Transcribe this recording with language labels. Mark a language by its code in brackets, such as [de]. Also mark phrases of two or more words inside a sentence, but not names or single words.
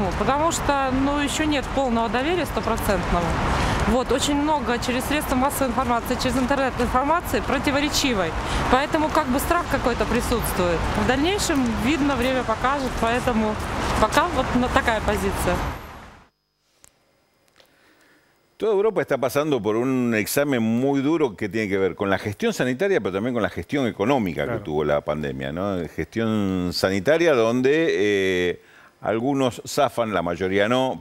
[ru] Потому что, еще нет полного доверия стопроцентного. Вот, очень много через средства массовой информации, через интернет информации противоречивой. Поэтому как бы страх какой-то prisustuет. В дальнейшем, видно, время покажет, поэтому пока вот такая позиция. [es] Toda Europa está pasando por un examen muy duro que tiene que ver con la gestión sanitaria, pero también con la gestión económica que tuvo la pandemia, ¿no? Gestión sanitaria donde algunos zafan, la mayoría no.